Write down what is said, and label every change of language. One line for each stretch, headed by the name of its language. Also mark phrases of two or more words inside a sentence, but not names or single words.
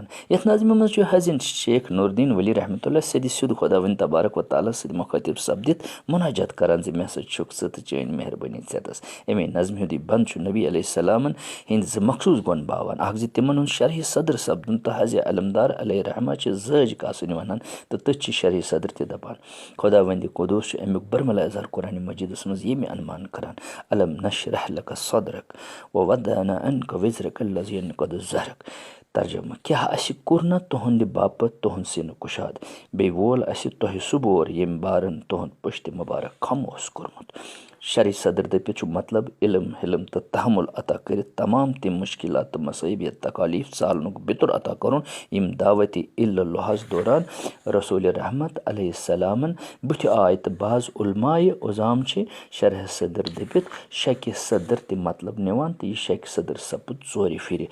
Kashmiri: یتھ نظمہِ منٛز چھُ حضرت شیخ نور الدیٖن ولی
Arabic: رحمتہ اللہ
Kashmiri: سیٚود خۄداوندِ
Arabic: تبارک و تعالیٰ
Kashmiri: سۭتۍ مُخٲطب سپدِتھ مناجات کران زِ مےٚ ہسا چھُکھ ژٕ تہٕ چٲنۍ مہربٲنی ژےٚ تس. امے نظمہِ ہُنٛدُے بند چھُ نبی
Arabic: علیہ السلامن
Kashmiri: ہٕنٛدۍ زٕ مخصوٗص گۄن باوان اکھ زِ تِمن ہُنٛد شرحہِ صدر سپدُن تہٕ حضرت علمدار
Arabic: علیہ رحمٰ
Kashmiri: چھِ زٲج کاسٕنۍ ونان تہٕ تٔتھۍ چھِ شرحہِ صدر تہِ دپان. خۄداوندِ قۄدوٗس چھُ امیُک برملا اظہار قرآنِ مجیٖدس منٛز ییٚمہِ عنوان کران
Arabic: الم نشرح لک صدرک ووضعنا عنک وزرک الذی انقض ظہرک.
Kashmiri: ترجمہ کیٛاہ اَسہِ کوٚر نہ تُہنٛدِ باپتھ تُہنٛد سیٖنہٕ کُشاد بیٚیہِ وول اَسہِ تۄہہِ سُہ بور ییٚمہِ بارن تُہنٛد پٔشتِ مُبارک کھم اوس کوٚرمُت. شرح صدر دٔپِتھ چھُ مطلب علم حلم تہٕ تحمُل عطا کٔرِتھ تمام تِم مُشکِلات تہٕ مصٲیب یا تکالیٖف ژالنُک بِتُر عطا کوٚرُن یِم دعوتِ اللہس دوران رسوٗلِ رحمت
Arabic: علیہ السلامن
Kashmiri: بٕتھِ آے تہٕ بعض علمایہِ عظام چھِ شرح صدر دٔپِتھ شکہِ صدر تہِ مطلب نِوان تہٕ یہِ شکہِ صدر سپُد ژورِ پھِرِ.